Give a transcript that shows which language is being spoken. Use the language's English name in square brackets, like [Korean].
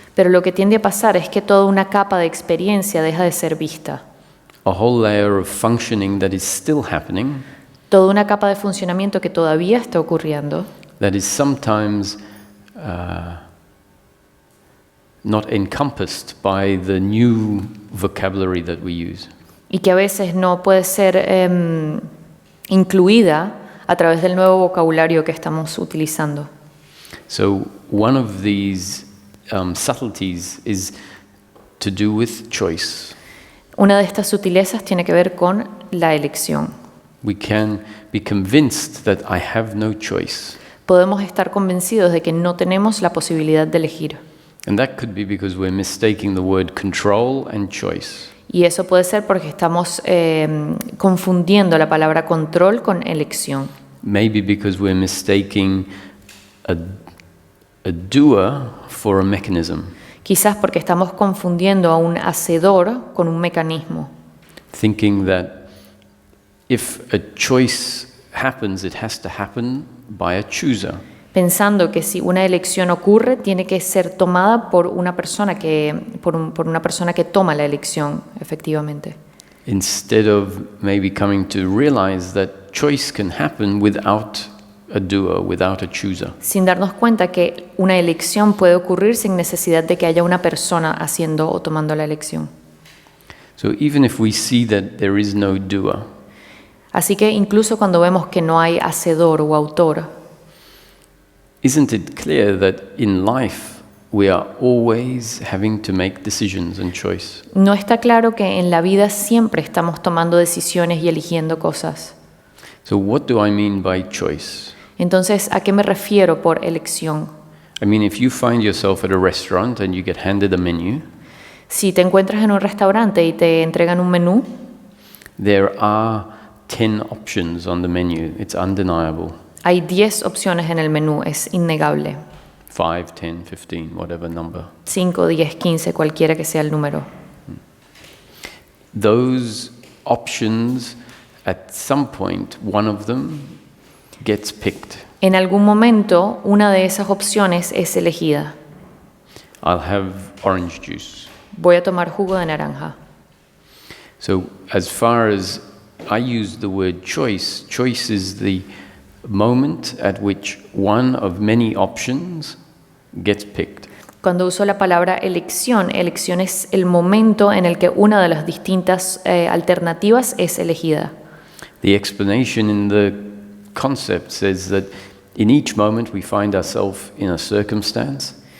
[Spanish] Pero lo que tiende a pasar es que toda una capa de experiencia deja de ser vista. [English] A whole layer of functioning that is still happening, [Spanish] Toda una capa de funcionamiento que todavía está ocurriendo, [English] that is sometimes not encompassed by the new vocabulary that we use. [Spanish] y que a veces no puede ser incluida a través del nuevo vocabulario que estamos utilizando. [English] So one of these subtleties is to do with choice. [Spanish] Una de estas sutilezas tiene que ver con la elección. [English] We can be convinced that I have no choice. [Spanish] Podemos estar convencidos de que no tenemos la posibilidad de elegir. [English] And that could be because we're mistaking the word control and choice. [Spanish] Y eso puede ser porque estamos confundiendo la palabra control con elección. [English] Maybe because we're mistaking a doer for a mechanism. [Spanish] Quizás porque estamos confundiendo a un hacedor con un mecanismo. [English] Thinking that if a choice happens, it has to happen by a chooser. [Spanish] Pensando que si una elección ocurre, tiene que ser tomada por una persona por una persona que toma la elección, efectivamente. [English] Instead of maybe coming to realize that choice can happen without a doer, without a chooser. [Spanish] Sin darnos cuenta que una elección puede ocurrir sin necesidad de que haya una persona haciendo o tomando la elección. [English] So even if we see that there is no doer, [Spanish] Así que incluso cuando vemos que no hay hacedor o autor, [English] isn't it clear that in life we are always having to make decisions and choice? [Spanish] ¿no está claro que en la vida siempre estamos tomando decisiones y eligiendo cosas? [English] So what do I mean by choice? [Spanish] Entonces, ¿a qué me refiero por elección? [English] I mean, if you find yourself at a restaurant and you get handed a menu, [Spanish] Si te encuentras en un restaurante y te entregan un menú, [English] there are 10 options on the menu. It's undeniable. [Spanish] hay 10 opciones en el menú, es innegable. [English] 5, 10, 15, whatever number. [Spanish] 5, 10, 15, cualquiera que sea el número. [English] Those options, at some point, one of them gets picked. [Spanish] En algún momento, una de esas opciones es elegida. [English] I'll have orange juice. [Spanish] Voy a tomar jugo de naranja. [English] So as far as I use the word choice, choice is the moment at which one of many options gets picked. [Spanish] Cuando uso la palabra elección, elección es el momento en el que una de las distintas alternativas es elegida. [English] The explanation in the concept says that in each moment we find ourselves in a circumstance